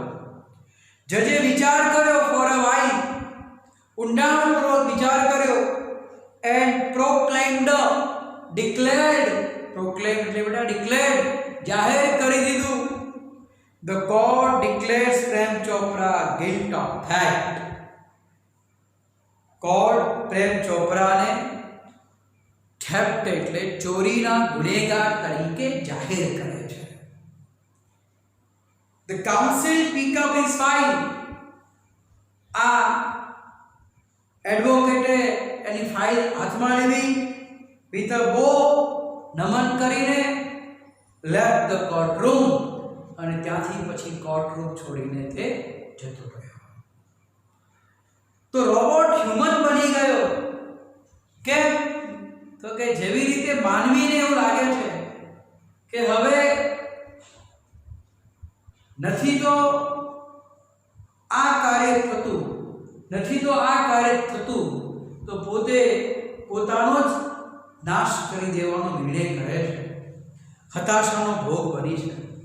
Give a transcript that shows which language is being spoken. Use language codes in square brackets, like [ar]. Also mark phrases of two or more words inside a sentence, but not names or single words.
[gu] જજે વિચાર કર્યો [en] for a while, [gu] ઊંડાણપૂર્વક વિચાર કર્યો, [en] and proclaimed, declared, [gu] પ્રોક્લેમ એટલે બેટા ડિક્લેર્ડ, જાહેર કરી દીધું. [en] The court declares Prem Chopra guilty of theft. [gu] કોર્ટ પ્રેમ ચોપરાને થેફ્ટ એટલે ચોરીના ગુનેગાર તરીકે જાહેર કરે છે. [en] The council pick up his file. [gu] આ એડવોકેટે એની ફાઇલ હાથમાં લેવી, [en] with a bow, [gu] નમન કરીને [en] left the courtroom, [gu] અને ત્યાંથી પછી કોર્ટરૂમ છોડીને તે જતો રહ્યો. તો રોબોટ હ્યુમન બની ગયો. કેમ? તો કે જેવી રીતે માનવીને એવું લાગે છે કે હવે નથી તો આ કાર્ય થતું, તો પોતે પોતાનો જ નાશ કરી દેવાનો નિર્ણય કરે છે, હતાશાનો ભોગ બની છે.